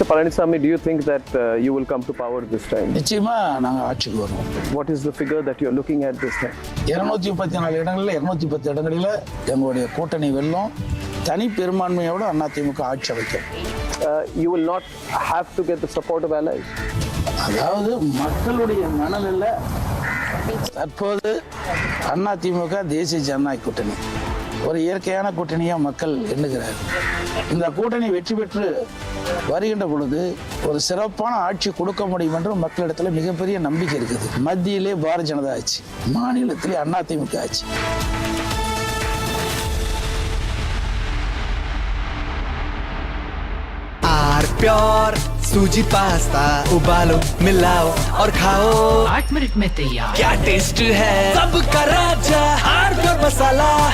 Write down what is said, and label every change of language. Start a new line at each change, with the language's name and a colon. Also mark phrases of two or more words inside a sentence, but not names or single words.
English: Palaniswamy, do you think that you will come to power this time? What is the figure that you are looking at this time? You will not have to get the support of allies.
Tamil: ஒரு இயற்கையான கூட்டணியா மக்கள் எண்ணுகிறார். இந்த கூட்டணி வெற்றி பெற்று வருகின்ற பொழுது ஒரு சிறப்பான ஆட்சி கொடுக்க முடியும் என்று மக்களிடத்தில் மிகப்பெரிய நம்பிக்கை இருக்குது. மத்தியிலே பாரதிய ஜனதா ஆட்சி, மாநிலத்திலே அதிமுக ஆட்சி.
Hindi: प्योर सूजी पास्ता उबालो मिलाओ और खाओ 8 मिनट में तैयार. क्या टेस्ट है सबका राजा हार प्योर मसाला.